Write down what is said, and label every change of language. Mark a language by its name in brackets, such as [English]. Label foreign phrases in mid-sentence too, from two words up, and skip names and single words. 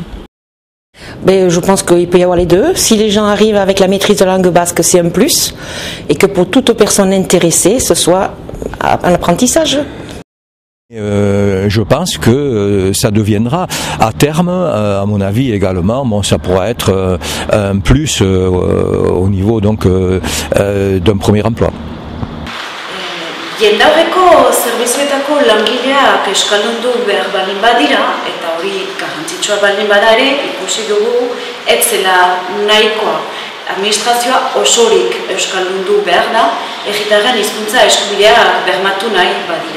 [French] Ben, je pense qu'il peut y avoir les deux. Si les gens arrivent avec la maîtrise de la langue basque, c'est un plus, et que pour toute personne intéressée, ce soit un apprentissage. Je pense que ça deviendra à terme, à mon avis également, bon, ça pourra être un plus au niveau donc d'un premier emploi. [Basque] Jendaurreko zerbitzuetako langileak euskaldundu behar baldin badira, eta hori garrantzitsua baldin bada ere, ikusi dugu ez zela nahikoa. Administrazioa osorik euskaldundu behar da, herritarren hizkuntza eskubideak bermatu nahi badira.